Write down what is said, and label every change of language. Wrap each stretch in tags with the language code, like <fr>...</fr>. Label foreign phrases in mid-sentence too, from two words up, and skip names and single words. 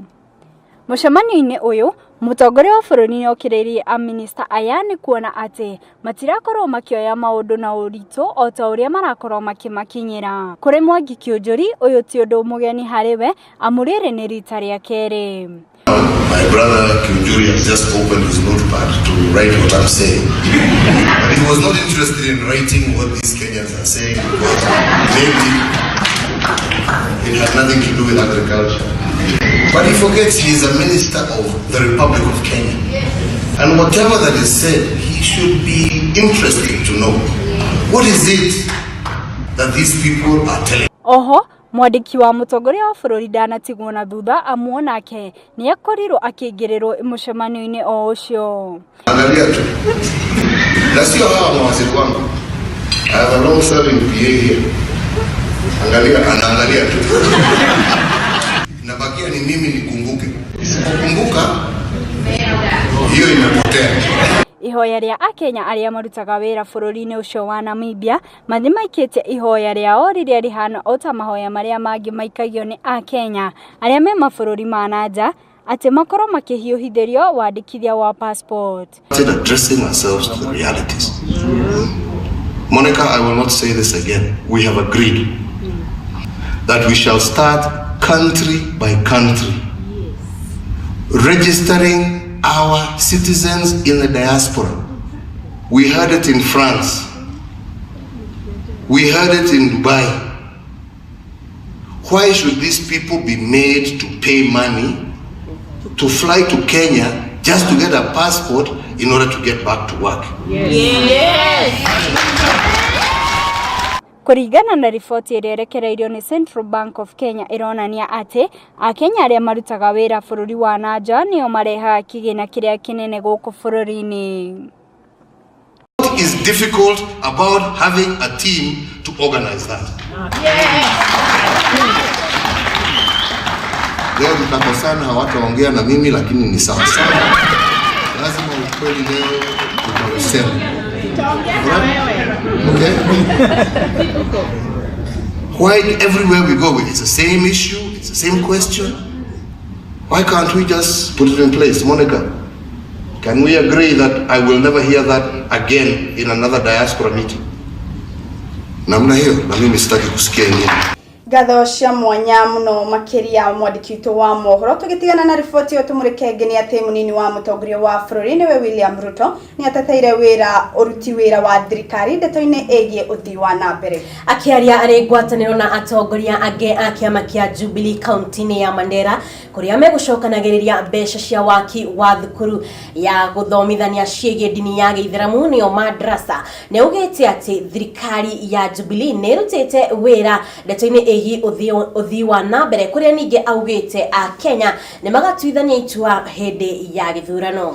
<ki>Mucemanio-ini uyu mutongoria wa bururi ni okiririe a minister aya ni kuona ati matirakorwo makioya maundu na uritu o ta uria marakorwo makimakinyira. Kuri Gikuyu uyu ti undu mugeni hariwe amurire ni rita ria keri.</ki> <en>My brother Gikuyu has just opened his notepad to write what I'm saying. He was not interested in writing what these Kenyans are saying because maybe it had nothing to do with agriculture. But he forgets he is a minister of the Republic of Kenya. And whatever that is said, he should be interested to know. What is it that these people are telling?</en> <ki>Oho, mwandiki wa mutongoria wa bururi ndanatigwo na thutha amu nake ni akorirwo akiingĩrĩrwo mucemanio-ini o ucio.</ki> <sw>Angalia tu. Na sio hawa mawaziri wangu. I have a long serving PA here. Anaangalia tu. Nabakia ni mimi nikumbuke. Nisipokumbuka hiyo imepotea.</sw> <ki>Ihoya ria Akenya aria marutaga wira bururi-ini ucio wa Namibia mathi maikite ihoya riao riria rihana ota mahoya maria mangi maikagio ni Akenya aria me mabururi ma nanja ati makorwo makihiuhithirio wandikithia wa passport.</ki> <en>Addressing ourselves to the realities. Monica, I will not say this again. We have agreed that we shall start country by country, registering our citizens in the diaspora. We heard it in France. We heard it in Dubai. Why should these people be made to pay money to fly to Kenya just to get a passport in order to get back to work? Yes.</en> <ki>Kuringana na riboti iria irekereirio ni Central Bank of Kenya ironania ati Akenya aria marutaga wira bururi wa nanja nio mareha kigina kiria kinene guku bururi-ini.</ki> <en>What is difficult about having a team to organize that?</en> <sw>Leo mtakosana hawataongea na mimi lakini ni sawa sawa. Lazima ukweli leo utausema.</sw> <en>Okay? Why everywhere we go it's the same issue, it's the same question? Why can't we just put it in place? Monica, can we agree that I will never hear that again in another diaspora meeting?</en> <sw>Namna hiyo na mimi sitaki kusikia nini.</sw> <ki>Gatho cia mwanya muno makiria mwandiki witu wa Mohoro tugitigana na riboti yo tumurike ngeni ati munini wa mutongoria wa bururi niwe William Ruto ni atateire wira uruti wira wa thirikari ndeto-ini egie uthii wa nambere akiaria ari ngwataniro na atongoria ange a kiama kia Jubilee county ya Mandera kuria megucokanagiriria mbeca cia waki wa thukuru ya guthomithania ciege dini ya Githeramu nio madrasa ne ugete ati thirikari ya Jubilee ne rutete wira ndeto-ini uthii wa nambere kuria ninge augite a Kenya ne magatuithania itua hindi ya githurano</ki>